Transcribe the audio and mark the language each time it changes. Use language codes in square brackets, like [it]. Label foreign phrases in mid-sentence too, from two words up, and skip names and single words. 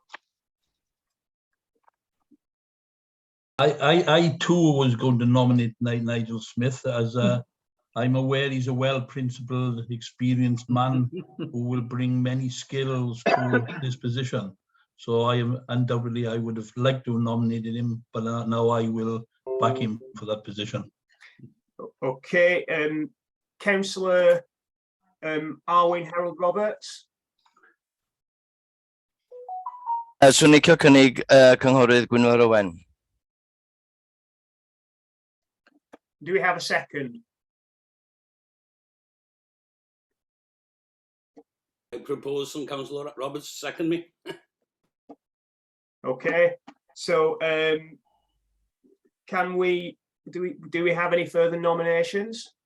[en] I too was going to nominate Nigel Smith, as I'm aware he's a well-principled, experienced man who will bring many skills to this position. So I would have liked to have nominated him, but now I will back him for that position. Okay, Councillor Arwyn Harold Roberts. [cy] Swn i'n licio cynnig cynghorydd Gwynfor Owen. [en] Do we have a second? I propose some Councillor Roberts second me. Okay, so can we do we have any further nominations?